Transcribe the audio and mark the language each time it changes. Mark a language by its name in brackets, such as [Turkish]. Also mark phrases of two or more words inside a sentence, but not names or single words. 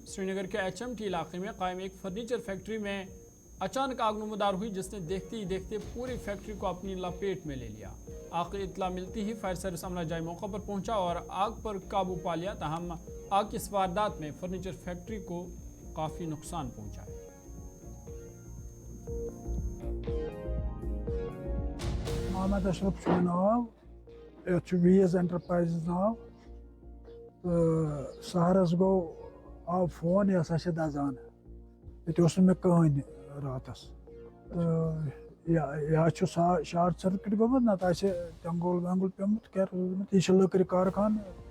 [Urdu] سری نگر کے HMT علاقے میں قائم ایک فرنیچر فیکٹری میں اچانک آگ نمودار ہوئی، جس نے دیکھتے ہی دیکھتے پوری فیکٹری کو اپنی لپیٹ میں لے لیا۔ آگ کی اطلاع ملتی ہی فائر سروس عملہ جائے موقع پر پہنچا اور آگ پر قابو پا لیا، تاہم آگ کی اس واردات میں فرنیچر فیکٹری کو کافی نقصان پہنچا ہے۔ [Kashmiri] محمد اشرف چھُ ناو، یتھ چھُ ویز انٹرپرائزز ناو، تہٕ سحرس گوٚو آو فون یہِ ہسا چھِ دزان، ییٚتہِ اوس نہٕ مےٚ کٕہٕنۍ راتس، تہٕ یا چھُ [English] short circuit [Kashmiri] گوٚمُت، نتہٕ آسہِ ٹینگول وینگول پیوٚمُت، کیٛاہ روٗدمُت، یہِ چھُ لٔکرِ کارخان۔